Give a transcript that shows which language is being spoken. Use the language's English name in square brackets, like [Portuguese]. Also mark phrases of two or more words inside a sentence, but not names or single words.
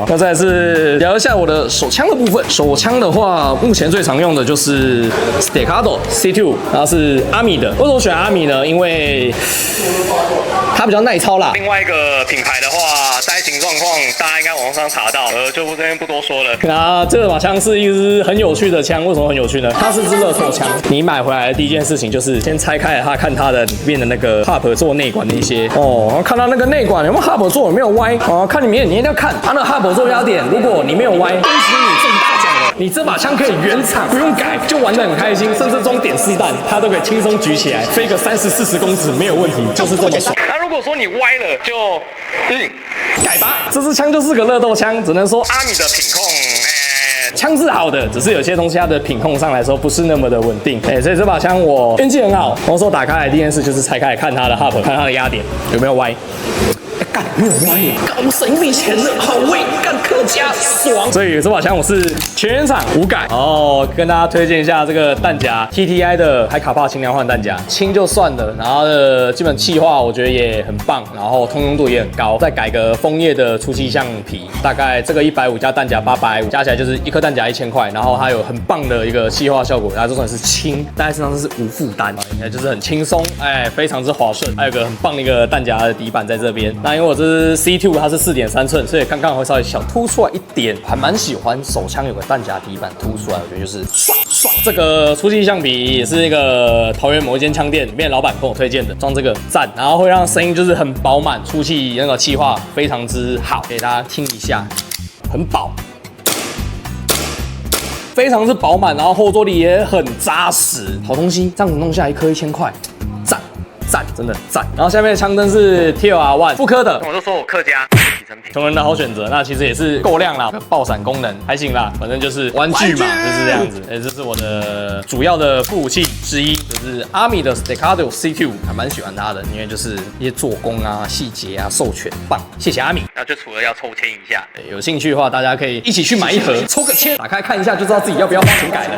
[Chinese] 那再來是聊一下我的手槍的部分。手槍的話，目前最常用的就是 Staccato C2， 然後是阿米的。為什麼選阿米呢？因為它比較耐操啦。另外一個品牌的話，災情狀況大家應該網上查到，就這邊不多說了。那這把槍是一支很有趣的槍，為什麼很有趣呢？它是支熱手槍。你買回來的第一件事情就是先拆開它，看它的裡面的那個 hub 做內管的一些哦，看到那個內管有沒有 hub 做有沒有歪哦，看裡面你一定要看它那個 hub 做壓點，如果你沒有歪，恭喜你中大獎了，你這把槍可以原廠不用改就玩得很開心，甚至裝點4彈它都可以輕鬆舉起來，飛個30、40公尺沒有問題，就是這麼爽。那如果說你歪了，就改吧。這支槍就是個熱鬥槍，只能說阿米的品控。槍是好的，只是有些東西它的品控上來說不是那麼的穩定，所以這把槍我運氣很好。我說打開來第一件事就是拆開來看它的 hub， 看它的壓點有沒有歪。幹沒有歪耶，幹我省一筆錢了，好威，幹客家爽。所以這把槍我是全原廠無改。哦，跟大家推薦一下這個彈夾 TTI 的海卡帕輕量換彈夾，輕就算了，然後的基本氣化我覺得也很棒，然後通用度也很高。再改個楓葉的出气橡皮，大概這個150加彈夾850，加起來就是一顆彈夾1000塊，然後它有很棒的一個氣化效果，它就算是輕，但是身上是无負擔，就是很輕鬆，非常之滑順。還有個很棒的一個彈夾的底板在這邊。那因為我这是 C2， 它是4.3寸，所以刚刚會稍微小凸出來一點，還蠻喜歡手槍有個彈夾底板凸出來，我覺得就是爽。這個出氣橡皮也是那個桃園某一間槍店裡面老闆跟我推薦的，裝這個讚，然後會讓聲音就是很飽滿，出氣那個氣化非常之好，給大家聽一下，很飽。非常之飽滿，然後後坐力也很扎實，好東西，這樣子弄下一顆1000塊，讚，真的讚。然後下面的槍燈是 TLR1 復刻的，我就說我客家成品。窮人的好選擇，那其實也是夠亮啦，爆閃功能還行啦，反正就是玩具嘛，就是這樣子。這是我的主要的副武器之一，就是 ARMI 的 Staccato CQ， 還蠻喜歡它的，因為就是一些做工啊、細節啊、授權棒。謝謝ARMI。那就除了要抽籤一下，有興趣的話，大家可以一起去買一盒，抽個籤，打開看一下就知道自己要不要花錢改了。